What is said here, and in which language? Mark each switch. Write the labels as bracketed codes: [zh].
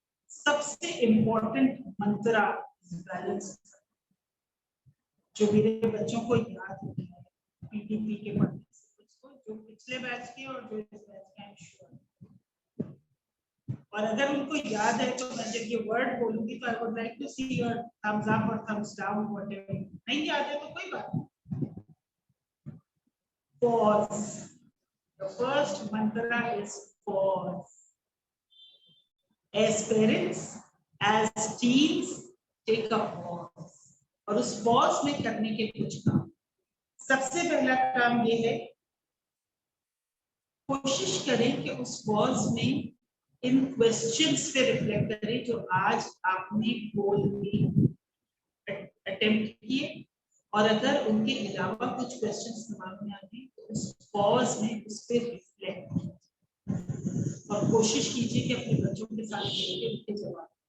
[hi] सबसे इम्पोर्टेंट मंत्रा बैलेंस जो मेरे बच्चों को याद होता है पीडीपी के पढ़ने से, उसको जो पिछले बैच के और जो इस बैच के, [en] I am sure. [hi] और अगर उनको याद है तो मैं जब ये वर्ड बोलूंगी तो [en] I would like to see your thumbs up और thumbs down, whatever. [hi] नहीं याद है तो कोई बात नहीं। [en] Pause. The first mantra is pause. As parents, as teens, take a pause. [hi] और उस pause में करने के कुछ काम। सबसे पहला काम ये है, कोशिश करें कि उस pause में इन क्वेश्चंस पे रिफ्लेक्ट करें जो आज आपने बोल के अटेम्प्ट किए, और अगर उनके अलावा कुछ क्वेश्चंस दिमाग में आते हैं तो उस पॉज में उस पर रिफ्लेक्ट कीजिए और कोशिश कीजिए कि अपने बच्चों के साथ मिलकर उनके जवाब।